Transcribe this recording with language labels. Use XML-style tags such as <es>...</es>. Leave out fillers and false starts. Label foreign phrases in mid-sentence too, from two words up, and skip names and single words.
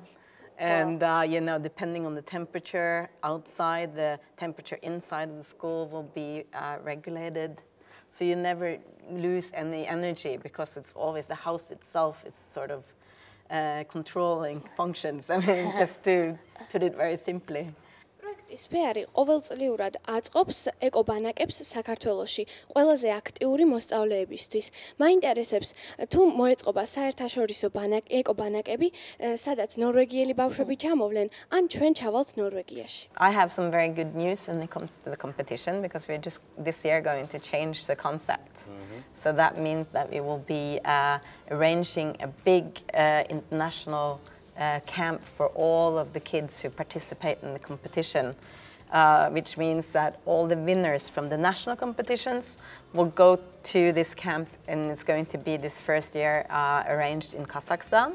<en>And, you know, depending on the temperature outside, the temperature inside of the school will be regulated. So you never lose any energy because it's always the house itself is sort of controlling functions. I mean, just to put it very simply.</en> <ka>პროექტის ფეარი ყოველწლიურად აწყობს ეკობანაკებს საქართველოში ყველაზე აქტიური მოსწავლეებისთვის. მაინტერესებს თუ მოეწყობა საერთაშორისო ეკობანაკები, სადაც ნორვეგიელი ბავშვები ჩამოვლენ, ან ჩვენ ჩავალთ ნორვეგიაში.</ka> <en>I have some very good news when it comes to the competition because we're just this year going to change the concept. So that means that we will be arranging a big international camp for all of the kids who participate in the competition, which means that all the winners from the national competitions will go to this camp, and it's going to be this first year arranged in Kazakhstan.</en>